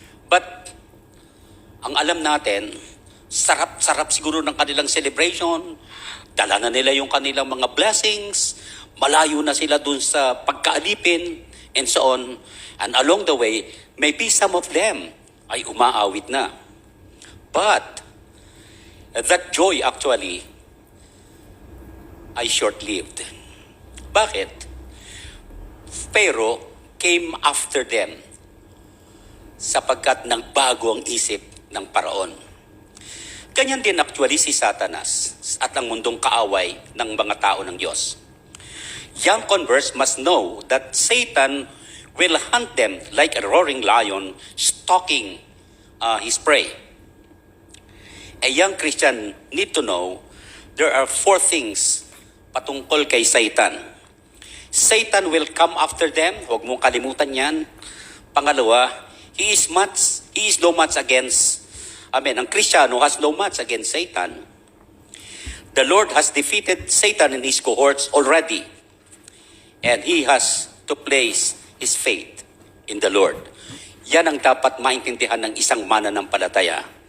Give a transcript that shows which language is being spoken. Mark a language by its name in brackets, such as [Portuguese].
[Filipino] But, ang alam natin, sarap-sarap siguro ng kanilang celebration, dala na nila yung kanilang mga blessings, malayo na sila dun sa pagkaalipin, and so on. [English] And along the way, maybe some of them [Filipino] ay umaawit na. [English] But, that joy actually ay short-lived. [Filipino] Bakit? [English] Pharaoh came after them [Filipino] sapagkat nagbago ang isip ng paraon. Ganyan din actually si Satanas at ang mundong kaaway ng mga tao ng Diyos. [English] Young converts must know that Satan will hunt them like a roaring lion stalking his prey. A young Christian need to know there are 4 things [Filipino] patungkol kay [English] Satan. Satan will come after them. [Filipino] Huwag mong kalimutan yan. Pangalawa, [English] he is no match against, [Filipino] ang Kristiyano [English] has no match against Satan. The Lord has defeated Satan in his cohorts already. And he has to place his faith in the Lord. [Filipino] Yan ang dapat maintindihan ng isang mananampalataya.